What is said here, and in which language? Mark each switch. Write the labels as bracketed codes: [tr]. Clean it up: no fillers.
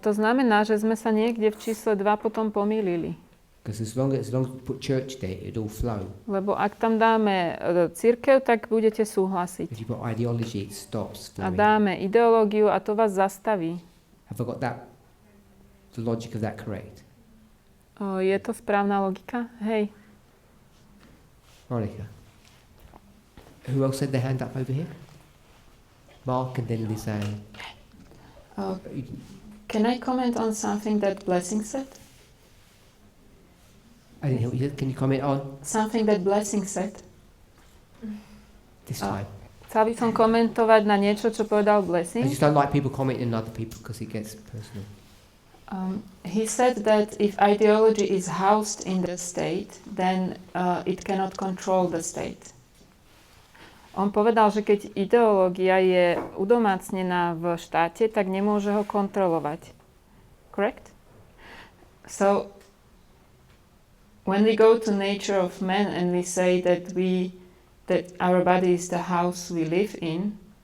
[sk] To znamená, že sme sa niekde v čísle 2 potom pomýlili. [en] Because as long as we put church there, it'll flow. [sk] Lebo ak tam dáme cirkev, tak budete súhlasiť. [en] If you put ideology, it stops flowing. [sk] A dáme ideológiu a to vás zastaví. [en] Have I got the logic of that correct? [sk] Je to správna logika? Hej. [en] Monica. Who else had their hand up over here? Mark and then Lisanne. Can I comment on something that Blessing said? I didn't hear what you said. Can you comment on? Something that Blessing said. This time. [sk] Chcel by som komentovať na niečo, čo povedal [en] I Blessing. just don't like people commenting on other people because it gets personal. He said that if ideology is housed in the state, then it cannot control the state. [sk] On povedal, že keď ideológia je udomácnená v štáte, tak nemôže ho kontrolovať. [en] Correct? So, when we go to nature of man and we say that our body is the house we live in,